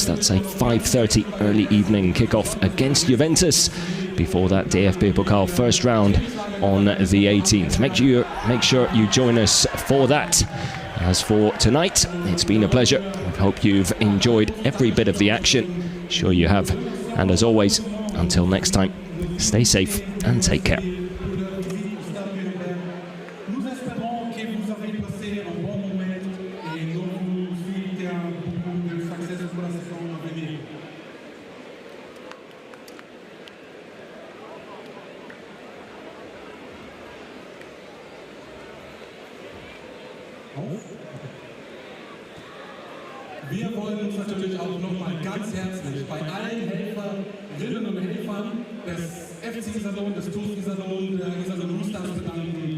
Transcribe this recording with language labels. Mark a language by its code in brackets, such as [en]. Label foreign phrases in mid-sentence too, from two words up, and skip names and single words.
[en] That's a 5:30 early evening kickoff against Juventus before that DFB Pokal first round on the 18th. Make sure you join us for that. As for tonight, it's been a pleasure. I hope you've enjoyed every bit of the action. Sure you have. And as always, until next time, stay safe and take care. [fr] Nous espérons que vous avez passé un bon moment et nous vous souhaitons beaucoup de succès pour la saison à venir. [de] Wir wollen uns natürlich auch nochmal ganz herzlich bei allen Helferinnen und Helfern des FC Salon, des TuS Salon, der Salon Roosters bedanken.